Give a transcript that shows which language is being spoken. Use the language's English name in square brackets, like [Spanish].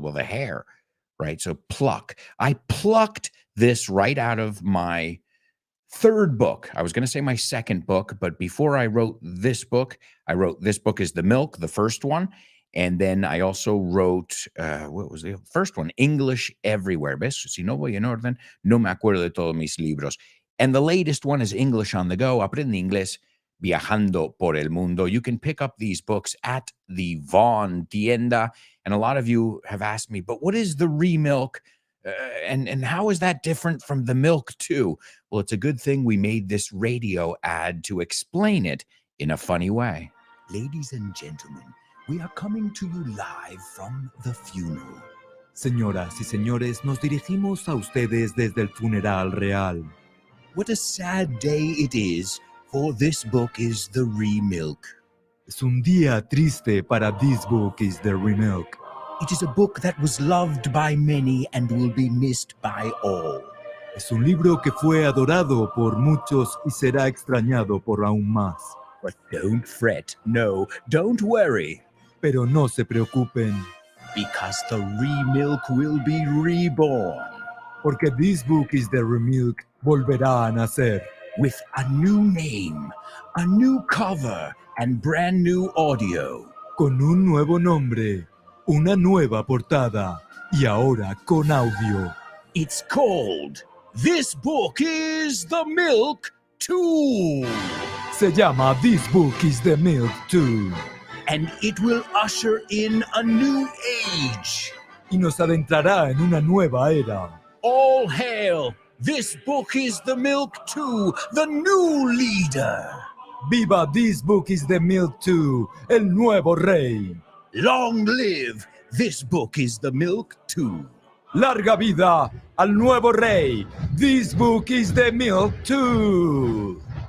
[English] Well, the hair, right? So pluck. I plucked this right out of my third book. I was going to say my second book, but before I wrote this book is The Milk, the first one. And then I also wrote, what was the first one? English Everywhere. [Spanish] ¿Ves? Si no voy en orden, no me acuerdo de todos mis libros. [English] And the latest one is English on the Go. [Spanish] Aprende Inglés Viajando por el Mundo. [English] You can pick up these books at the Vaughn tienda. And a lot of you have asked me, but what is the remilk? And how is that different from the milk too? Well, it's a good thing we made this radio ad to explain it in a funny way. Ladies and gentlemen, we are coming to you live from the funeral. [Spanish] Señoras y señores, nos dirigimos a ustedes desde el funeral real. [English] What a sad day it is, for this book is the remilk. [Spanish] Es un día triste para This Book is the Remilk. [English] It is a book that was loved by many and will be missed by all. [Spanish] Es un libro que fue adorado por muchos y será extrañado por aún más. [English] But don't fret, no, don't worry. [Spanish] Pero no se preocupen, [English] because the remilk will be reborn. [Spanish] Porque This Book is the Remilk volverá a nacer. [English] With a new name, a new cover, and brand new audio. [Spanish] Con un nuevo nombre, una nueva portada, y ahora con audio. [English] It's called This Book is the Milk 2. [Spanish] Se llama This Book is the Milk 2. [English] And it will usher in a new age. [Spanish] Y nos adentrará en una nueva era. [English] All hail! This Book is the Milk 2, the new leader. [Spanish] Viva This Book is the Milk 2, el nuevo rey. [English] Long live This Book is the Milk 2. [Spanish] Larga vida al nuevo rey. This Book is the Milk 2.